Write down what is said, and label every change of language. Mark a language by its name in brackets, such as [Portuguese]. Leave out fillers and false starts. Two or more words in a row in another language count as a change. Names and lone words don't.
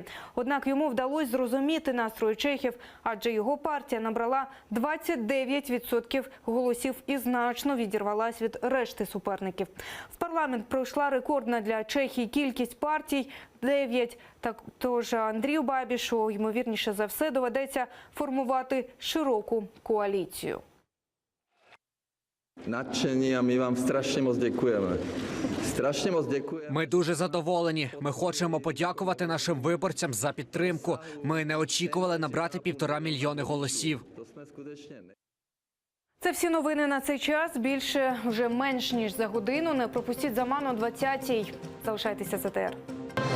[Ukrainian] Однак йому вдалося зрозуміти настрої чехів, адже його партія набрала 29% голосів і значно відірвалась від решти суперників. В парламент пройшла рекордна для Чехії кількість партій – 9. Тож Андрію Бабішу, ймовірніше за все, доведеться формувати широку коаліцію. [Czech] Nadšení a my vám strašně moc děkujeme. Strašně moc děkujeme. [Ukrainian] Ми дуже задоволені. Ми хочемо подякувати нашим виборцям за підтримку. Ми не очікували набрати 1,5 мільйони голосів. Це всі новини на цей час. Більше вже менш ніж за годину. Не пропустіть Заман о 20-й. Залишайтеся з АТР.